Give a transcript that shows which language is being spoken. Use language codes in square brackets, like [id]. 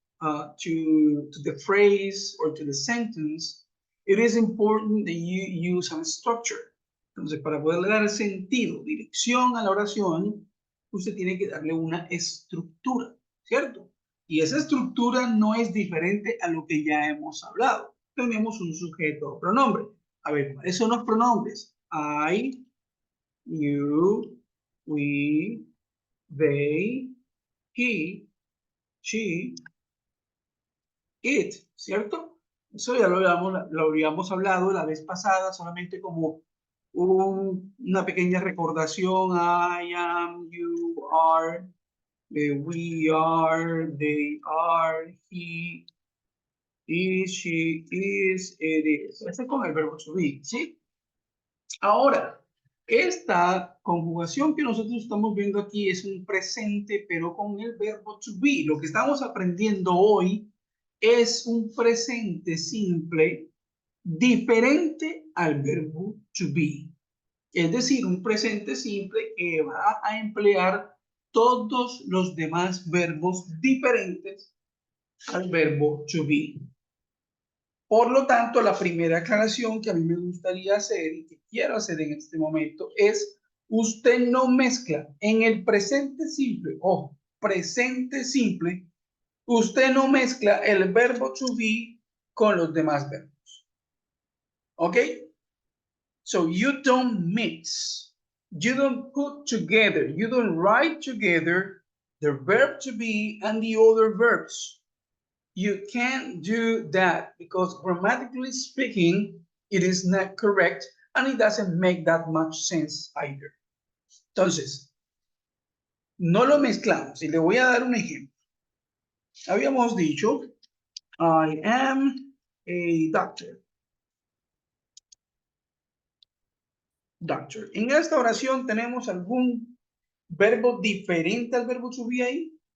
[en] to the phrase or to the sentence, it is important that you use a structure. [es] Entonces, para poderle dar sentido, dirección a la oración, usted tiene que darle una estructura, ¿cierto? Y esa estructura no es diferente a lo que ya hemos hablado. Tenemos un sujeto o pronombre. A ver, ¿cuáles son los pronombres? [en] I, you, we, they, he, she, it, [es] ¿cierto? Eso ya lo habíamos hablado la vez pasada, solamente como una pequeña recordación. [en] I am, you are, we are, they are, he is, she is, it is. [es] Ese es con el verbo to be, ¿sí? Ahora, esta conjugación que nosotros estamos viendo aquí es un presente, pero con el verbo to be. Lo que estamos aprendiendo hoy es un presente simple diferente al verbo to be. Es decir, un presente simple que va a emplear todos los demás verbos diferentes al verbo to be. Por lo tanto, la primera aclaración que a mí me gustaría hacer y que quiero hacer en este momento es: usted no mezcla en el presente simple, o presente simple, usted no mezcla el verbo to be con los demás verbos. ¿Ok? [en] So you don't mix, you don't put together, you don't write together the verb to be and the other verbs. You can't do that because grammatically speaking, it is not correct and it doesn't make that much sense either. [es] Entonces, no lo mezclamos y le voy a dar un ejemplo. Habíamos dicho, [en] I am a doctor. [es] Doctor. En esta oración tenemos algún verbo diferente al verbo to be ahí.